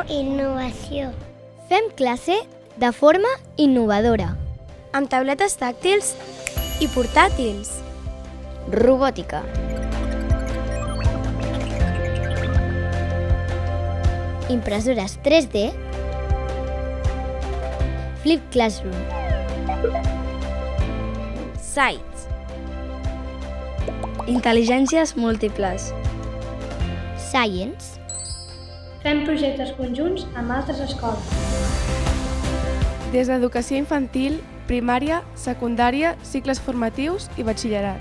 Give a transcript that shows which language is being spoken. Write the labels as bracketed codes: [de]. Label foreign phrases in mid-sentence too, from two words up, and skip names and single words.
[ca] Innovació. Fem classe de forma innovadora. Amb tauletes tàctils i portàtils. Robòtica. Impressores 3D. [en] Flip Classroom. [ca] Sites. Intel·ligències múltiples. Science. Fem projectes conjunts amb altres escoles. Des d'educació infantil, primària, secundària, cicles formatius i batxillerat.